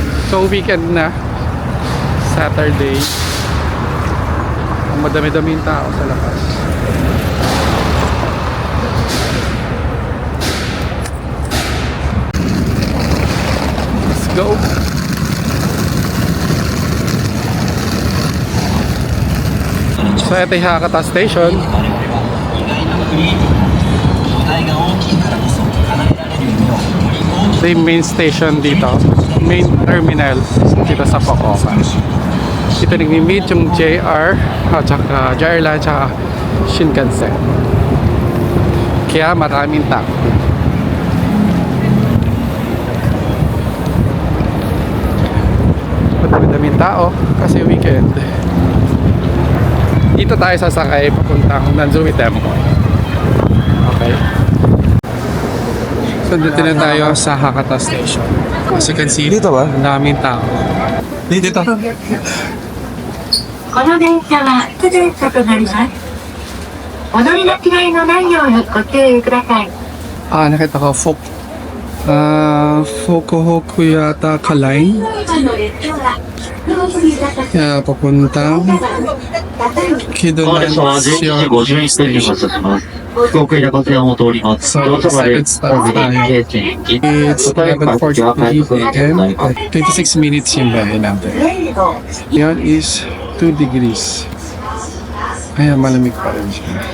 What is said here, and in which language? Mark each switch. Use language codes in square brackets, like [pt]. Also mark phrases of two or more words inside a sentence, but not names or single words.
[tl] So weekend na, Saturday. Madami-daming tao sa labas. [en] Let's go. [tl] So ito yung Hakata Station. Ito yung [en] main station [tl] dito, [en] main terminal [tl] dito sa Fukuoka. Ito nag-meet yung JR at saka JR Line at saka Shinkansen. Kaya maraming tao. Madami-daming tao kasi weekend. Dito tayo sasakay papuntang Nanzumi Temple. Okay. So dito na tayo sa Hakata Station. [en] As you can see, [tl] dito ba? Ang daming tao. Dito. [ja] この電車は普通車となります。お乗り間違いのないようにご注意ください。 [tl] Nakita ko Fukuoka yata ka line. [ja] 今の列車は福井型 [tl] Kaya papuntang [ja] 本列車は11時 Kidonan 51分に発車します。福岡平子線を通ります。そう乗車までそうそう本日平均 [en] It's 11:40 p.m. 26 minutes [tl] yung biyahe natin. [en] Yan is 2 degrees. [tl] Kaya malamig pa rin siya.